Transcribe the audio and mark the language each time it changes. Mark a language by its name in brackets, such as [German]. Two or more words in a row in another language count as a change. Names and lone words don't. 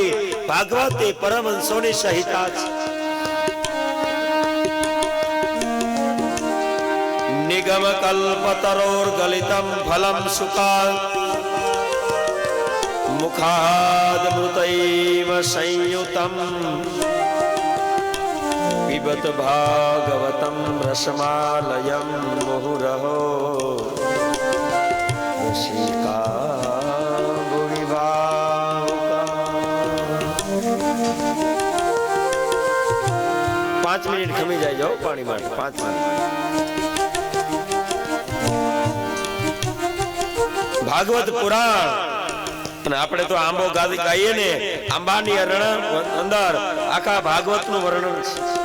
[Gujarati] ભાગવત એ પરમહંસોની સંહિતા છે. [Sanskrit] निगम कल्पतरोर गलितम फलम सुकाल मुखाद मृतैव संयुतम पिबत भागवतम रसमालयम मुहुरहो रसिका भुविभावुका. [Gujarati] 5 મિનિટ ખમી જાય જાઓ પાણી માટે. 5 મિનિટ. ભાગવત પુરાણ. અને આપણે તો આંબો ગાઈએ ને, આંબાની અંદર આખા ભાગવત નું વર્ણન છે.